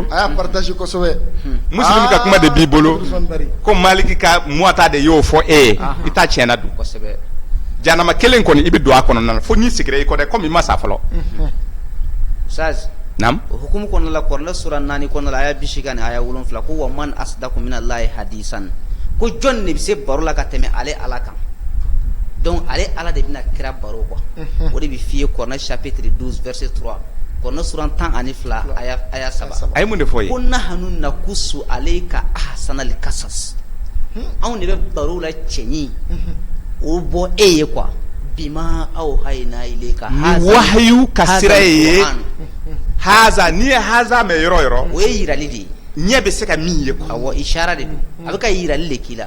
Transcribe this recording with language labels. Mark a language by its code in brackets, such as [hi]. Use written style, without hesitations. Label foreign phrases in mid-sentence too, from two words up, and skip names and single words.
[bm] a y'a partage kosɛbɛ Muslim ka kuma de b'i bolo ko Maliki ka muwata de y'o fɔ e ye i t'a tiɲɛna don kosɛbɛ jahanama kelen kɔni i bɛ don a kɔnɔna na fo n'i sigira i kɔ dɛ comme i ma sa fɔlɔ ustaz naam o hukumu kɔnɔna la kɔrɔnɛ suran 4 kɔnɔna la aya 80 ni aya 7 ko [ar] ومن أصدق من الله حديثا [bm] ko jɔn de bɛ se baro la ka tɛmɛ ale ala kan donc ale ala de bɛna kira baro quoi o de bɛ f'i ye kɔrɔnɛ [fr] chapitre 12 verset 3 [bm] kɔrɔnɛ suran 12 aya 7 a ye mun de fɔ ye ko [ar] نحن نقص عليك أحسن القصص [bm] anw de bɛ baro la cɛɲi o bɔ e ye quoi [ar] بما أوحينا إليك [bm] wahyu ka sira ye haza ni ye haza mɛ yɔrɔ yɔrɔ o ye yirali de ye ɲɛ bɛ se ka min ye quoi awɔ ishara de don a bɛ ka yirali de k'i la